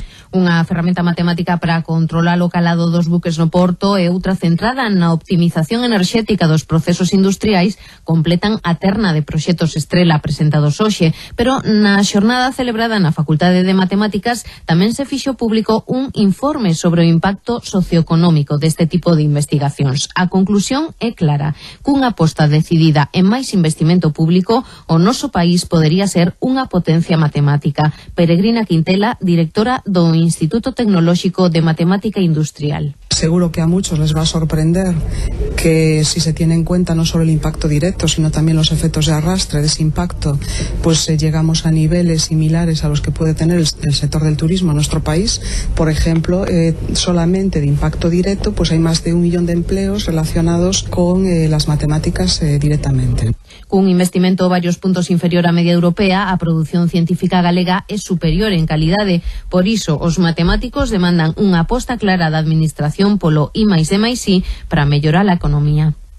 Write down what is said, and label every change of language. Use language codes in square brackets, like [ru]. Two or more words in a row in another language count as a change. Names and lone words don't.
[gl] Unha ferramenta matemática para controlar o calado dos buques no porto e outra centrada na optimización enerxética dos procesos industriais completan a terna de proxectos estrela presentados hoxe, pero na xornada celebrada na Facultade de Matemáticas tamén se fixo público un informe sobre o impacto socioeconómico deste tipo de investigacións. A conclusión é clara: cunha aposta decidida en máis investimento público, o noso país podería ser unha potencia matemática. Peregrina Quintela, directora do Instituto Tecnolóxico de Matemática Industrial. [es] Seguro que a muchos les va a sorprender que si se tiene en cuenta no solo el impacto directo, sino también los efectos de arrastre de ese impacto, pues llegamos a niveles similares a los que puede tener el sector del turismo en nuestro país. Por ejemplo, solamente de impacto directo, pues hay más de 1 millón de empleos relacionados con las matemáticas directamente. [gl] Cun investimento varios puntos inferior á media europea, a produción científica galega é superior en calidade. Por iso, os matemáticos demandan unha aposta clara da administración polo I+D+I para mellorar a economía.